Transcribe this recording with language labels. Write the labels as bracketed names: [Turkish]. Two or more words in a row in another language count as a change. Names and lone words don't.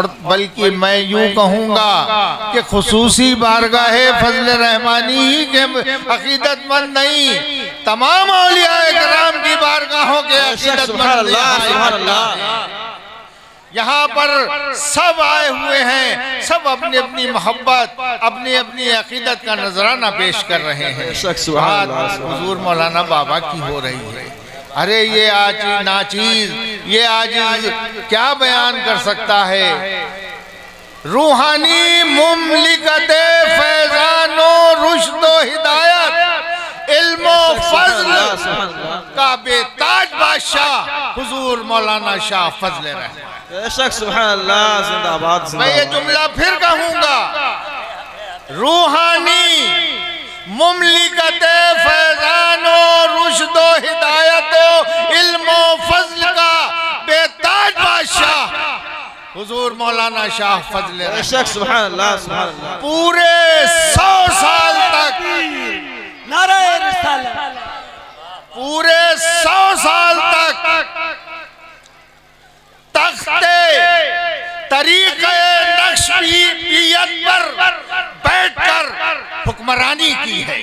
[Hindi] बल्कि मैं यूँ कहूँगा कि खुसूसी बारगाह फजल रहमानी ही के अकीदतमंद नहीं, तमाम औलिया किराम की बारगाहों के अकीदतमंद यहाँ पर सब आए हुए हैं, सब अपनी अपनी मोहब्बत, अपनी अपनी अकीदत का नजराना पेश कर रहे हैं। बात हुजूर मौलाना बाबा की हो रही है। अरे ये आज नाचीज, ये आज क्या बयान कर सकता है। रूहानी मुमलिकते फैजानो रुश्दो हिदायत इल्मो फज़्ल का बेताज बादशाह हुजूर मौलाना शाह फजले रहमान। [Arabic] سبحان الله, जिंदाबाद। [Hindi] मैं ये जुमला फिर कहूंगा, रूहानी मुमलिकते फैजानो रुश्दो हिदायतो इल्मो फज़्ल का बेताज बादशाह हुजूर मौलाना शाह फजले रहमान। [Arabic] سبحان الله، سبحان الله. [Hindi] पूरे 100 साल तक नारे रिसालत, पूरे 100 साल तक तख्ते तरीक़े नक्शबंदियत पर बैठकर हुक्मरानी की है।